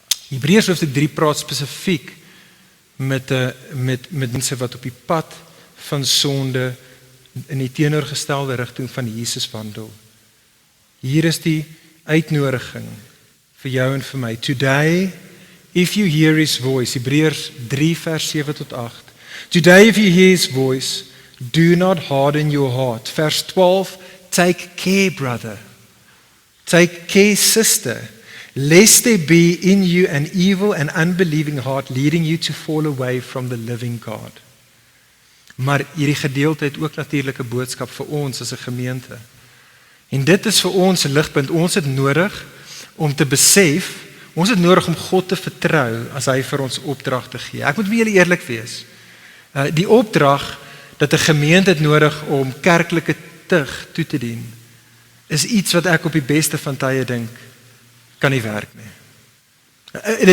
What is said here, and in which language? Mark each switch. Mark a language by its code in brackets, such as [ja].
[af] Hebreërs hoofstuk 3 praat spesifiek met mense wat op die pad van sonde in die teenoorgestelde rigting van Jesus wandel. Hier is die uitnodiging vir jou en vir my. [en] Today, if you hear his voice, Hebreërs 3 vers 7 tot 8. Today, if you hear his voice, do not harden your heart. Vers 12, take care, brother. Take care, sister. Lest there be in you an evil and unbelieving heart leading you to fall away from the living God. [af] Maar hierdie gedeelte het ook natuurlik 'n boodskap vir ons as 'n gemeente. En dit is vir ons 'n ligpunt. Ons het nodig om te besef, ons het nodig om God te vertrou as hy vir ons opdragte gee. Ek moet vir julle eerlik wees. Die opdrag dat 'n gemeente het nodig om kerklike tug toe te dien, is iets wat ek op die beste van tye dink kan nie werk nie.